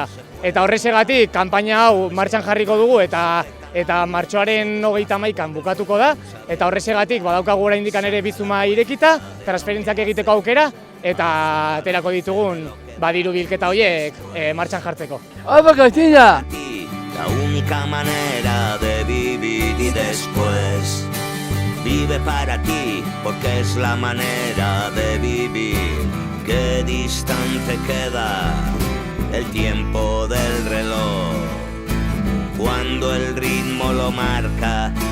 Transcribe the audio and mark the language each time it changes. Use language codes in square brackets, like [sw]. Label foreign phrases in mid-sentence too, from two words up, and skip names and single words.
[eu] Eta horrexegatik kanpaina hau martxan jarriko dugu eta martxoaren 31an bukatuko da, eta horrexegatik badaukagu oraindik ere bizuma irekita, transferentziak egiteko aukera, eta aterako ditugun diru bilketa horiek martxan jartzeko. [es] ¡Opa, Castilla! La única manera de vivir y después vive para ti, porque es la manera de vivir. Qué distante queda el tiempo del reloj, cuando el ritmo lo marca